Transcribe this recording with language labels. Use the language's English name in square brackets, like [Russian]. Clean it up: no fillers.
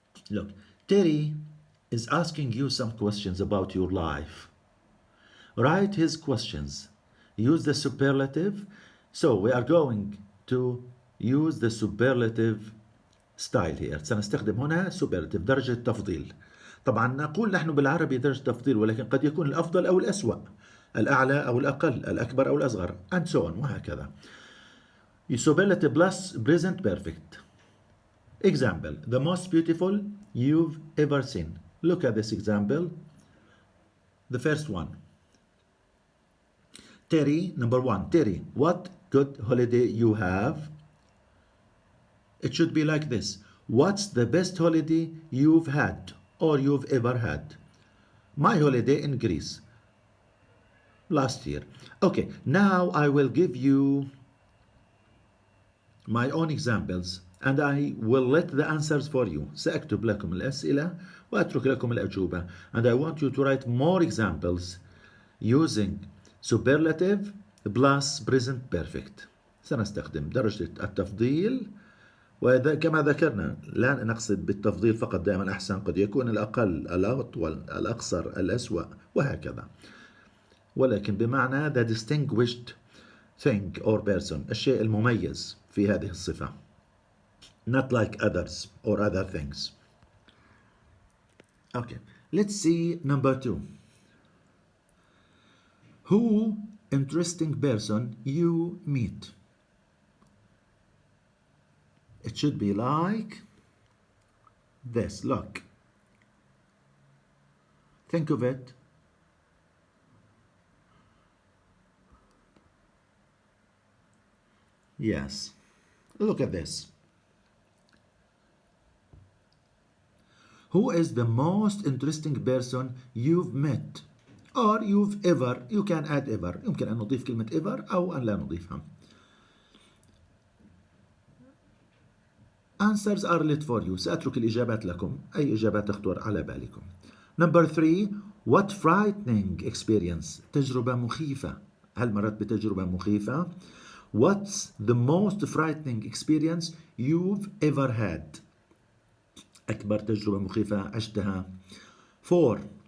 [English] Look, Terry is asking you some questions about your life. Write his questions. Use the superlative. So we are going to use the superlative style here. [Arabic] سنستخدم هنا superlative درجة تفضيل. طبعا نقول نحن بالعربي درجة تفضيل ولكن قد يكون الأفضل أو الأسوأ. الأعلى أو الأقل، الأكبر أو الأصغر [English] and so on [Arabic] وهكذا. [English] Superlative plus present perfect. Example: the most beautiful you've ever seen. Look at this example. The first one. Terry, number one. Terry, what good holiday you have? It should be like this. What's the best holiday you've had or you've ever had? My holiday in Greece last year. Okay, now I will give you my own examples and I will let the answers for you. [Arabic] سأكتب لكم الأسئلة وأترك لكم الأجوبة. [English] And I want you to write more examples using superlative plus present perfect. [Arabic] سنستخدم درجة التفضيل، وإذا كما ذكرنا لا نقصد بالتفضيل فقط دائما أحسن، قد يكون الأقل الأطول الأقصر الأسوأ وهكذا، ولكن بمعنى [English] the distinguished thing or person، [Arabic] الشيء المميز في هذه الصفة. [English] Not like others or other things. Okay, let's see number 2. Who interesting person you meet? It should be like this. Look. Think of it. Yes. Look at this. Who is the most interesting person you've met or you've ever? You can add ever. [Arabic] يمكن أن نضيف كلمة ever أو أن لا نضيفها. [English] Answers are lit for you. [Arabic] سأترك الإجابات لكم. أي إجابات تخطر على بالكم. [English] Number 3. What frightening experience. [Arabic] تجربة مخيفة. هل مرت بتجربة مخيفة؟ [English] What's the most frightening experience you've ever had? [Arabic] أكبر تجربة مخيفة عشتها. 4.